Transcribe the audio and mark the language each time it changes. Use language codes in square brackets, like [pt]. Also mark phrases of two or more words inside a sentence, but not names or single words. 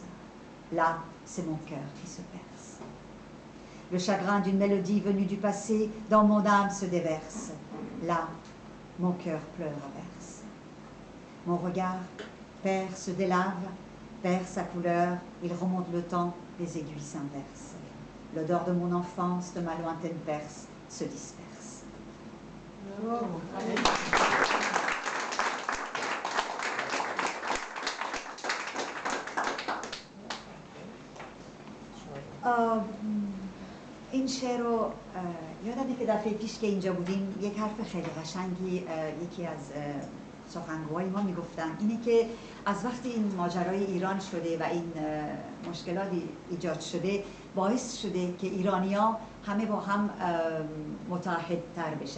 [fr] Là, c'est mon cœur qui se perce. Le chagrin d'une mélodie venue du passé dans mon âme se déverse. Là, mon cœur pleure à verse. Mon regard perce des laves, perd sa couleur, il remonte le temps, les aiguilles s'inversent. L'odeur de mon enfance, de ma lointaine Perse, se disperse. Oh. [fa] این شعر رو یادمه که دفعه پیش که اینجا بودیم یک حرف خیلی قشنگی یکی از سخنگوهای ما میگفتن، اینه که از وقتی این ماجرای ایران شده و این مشکلاتی ایجاد شده باعث شده که ایرانی‌ها همه با هم متحدتر بشن.